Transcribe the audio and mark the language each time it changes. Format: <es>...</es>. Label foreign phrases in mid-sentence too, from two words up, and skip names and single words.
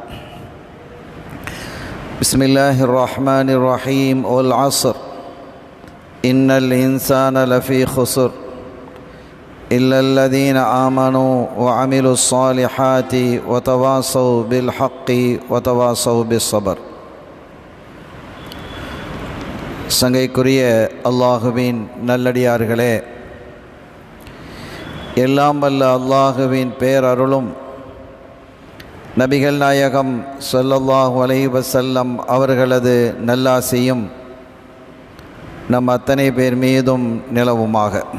<ar>بسم الله الرحمن الرحيم، والعصر إن الإنسان لفي خسر إلا الذين آمنوا وعملوا الصالحات وتواصوا بالحق وتواصوا بالصبر.</ar> <ta>சங்கைக்குரிய அல்லாஹுவின் நல்லடியார்களே, எல்லாம் வல்ல அல்லாஹுவின் பேரருளும் நபிகள் நாயகம்</ta> <ar>صلى الله عليه وسلم</ar> <ta>அவர்களது நல்லாசியும் நம் அத்தனை பேர் மீதும் நிலவுமாக.</ta>